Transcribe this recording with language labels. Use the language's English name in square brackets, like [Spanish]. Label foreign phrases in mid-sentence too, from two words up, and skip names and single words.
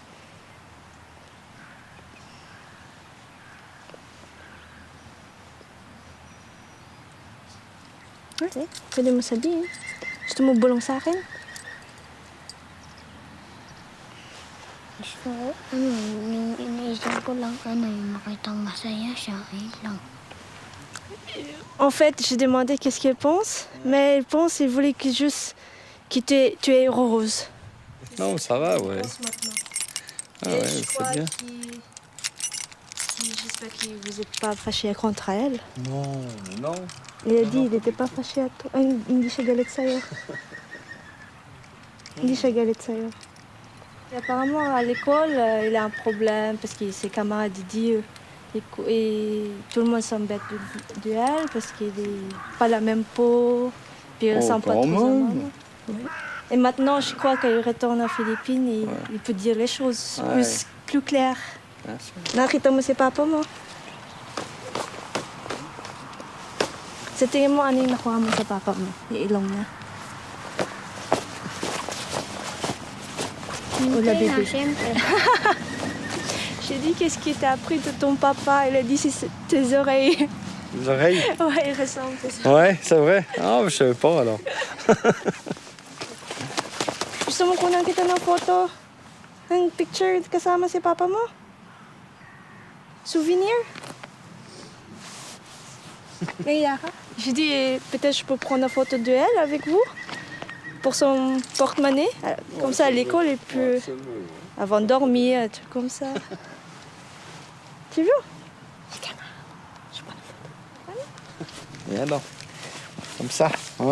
[Filipino] Okay. Pwede mo sabihin. Gusto mo bulong sa akin? Gusto ko, yung iniisip ko lang, yung makitang masaya siya, lang. [French] En fait, j'ai demandé qu'est-ce qu'elle pense, mais elle pense qu'elle voulait que juste que tu es heureuse. Non, ça va, ouais. Ah ouais, c'est bien. J'espère que vous n'êtes pas fâché contre elle. Non, non. Il a dit qu'il n'était pas fâché à toi. [Filipino] Hindi siya galit sa'yo. Hindi siya galit sa'yo. [French] Et apparemment, à l'école, il a un problème parce que ses camarades disent et tout le monde s'embête de elle parce qu'il n'a pas la même peau, puis il ressemble pas trop à maman. Ouais. Et maintenant, je crois qu'il retourne aux Philippines et il peut dire les choses plus claires. [Filipino] Nakita mo si Papa mo? Sa tingin mo, ano yung nakuha mo sa Papa mo? Yung ilong niya? Siyempre na, siyempre. [French] J'ai dit, qu'est-ce qui t'a appris de ton papa? Il a dit, c'est tes oreilles. Les oreilles? Ouais, il ressemble. Ouais, c'est vrai. Ah, je savais pas alors. [Filipino] Gusto mo kunan kita ng photo? Ng picture kasama si papa mo? Souvenir? Naiya ka? [French] Je dis, peut-être je peux prendre une photo de elle avec vous? Pour son porte-monnaie? Comme ça, à l'école, et puis avant de dormir, un truc comme ça. Tu veux? Je prends une photo. Viens donc. Comme ça, hein?